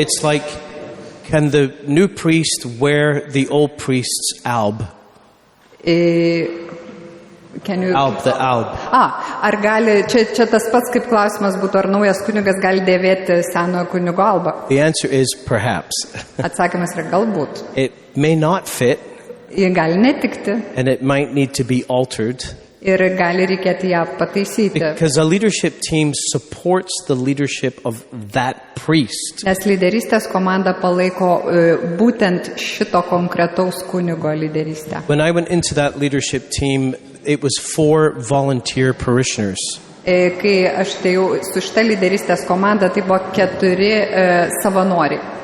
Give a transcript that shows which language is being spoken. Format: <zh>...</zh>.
<en>It's like, can the new priest wear the old priest's alb? The alb.</en> <lt>Ar gali, čia tas pats kaip klausimas būtų, ar naujas kunigas gali dėvėti senojo kunigo albą?</lt> <en>The answer is perhaps.</en> <lt>Atsakymas yra galbūt.</lt> <en>It may not fit,</en> <lt>Ji gali netikti</lt> <en>and it might need to be altered,</en> <lt>ir gali reikėti ją pataisyti.</lt> <en>because a leadership team supports the leadership of that priest.</en> <lt>Nes lyderystės komanda palaiko būtent šito konkretaus kunigo lyderystę.</lt> <en>When I went into that leadership team, it was 4 volunteer parishioners.</en> <lt>Kai aš atėjau su šita lyderystės komanda, tai buvo 4 savanoriai.</lt>